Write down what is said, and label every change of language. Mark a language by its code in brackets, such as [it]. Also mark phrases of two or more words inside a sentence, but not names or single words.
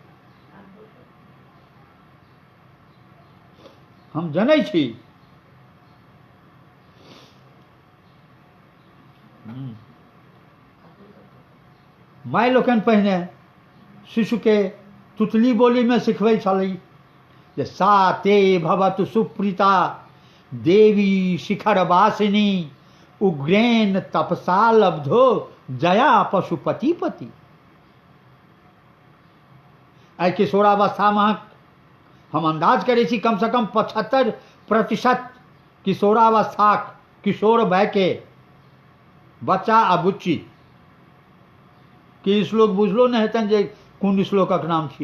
[mai] हम जनै छी माय लोकनि पहिने शिशुके तुतली बोलीमे सिखबै छली जे [sa] सा ते भवतु सुप्रीता देवी शिखर वासिनी उग्रेन तपसा लब्धो जया पशुपतिपति। [mai] आइ किशोरावस्थामे हम अंदाज करै छी कमसँ कम 75% किशोरावस्थाक किशोर भयके बच्चा आ बुच्ची के श्लोक बुझलो नहि हेतनि जे कोन श्लोकक नाम छियै।